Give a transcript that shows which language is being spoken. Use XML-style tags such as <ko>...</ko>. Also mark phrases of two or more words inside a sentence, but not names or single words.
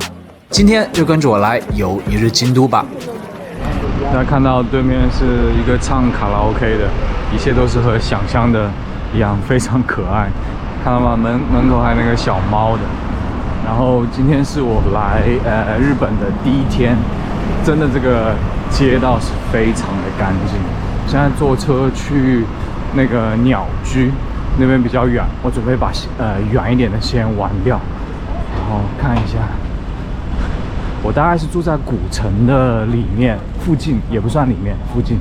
<zh>今天就跟着我來遊一日京都吧。大家看到對面是一個唱卡拉 OK 的，一切都是和想象的一樣，非常可愛。看到嗎？門口還有那個小貓的。然後今天是我來日本的第一天，真的這個街道是非常的乾淨。現在坐車去那個鳥居那邊比較遠，我準備把遠一點的先玩掉，然後看一下。我大概是住在古城的裡面附近，也不算裡面，附近。</zh>